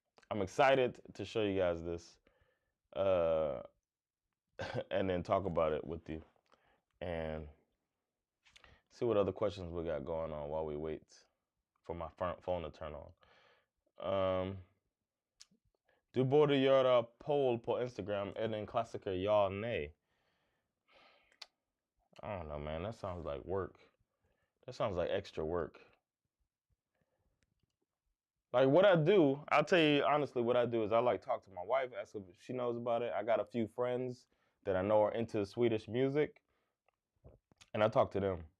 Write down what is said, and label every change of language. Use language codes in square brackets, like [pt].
[en] I'm excited to show you guys this, and then talk about it with you, and see what other questions we got going on while we wait for my phone to turn on. [sv] Du borde göra poll på Instagram. Är det en klassiker? Ja, nej. [en] I don't know, man. That sounds like work. That sounds like extra work. Like what I do, I'll tell you honestly, what I do is I like talk to my wife, ask her if she knows about it. I got a few friends that I know are into Swedish music. and I talk to them.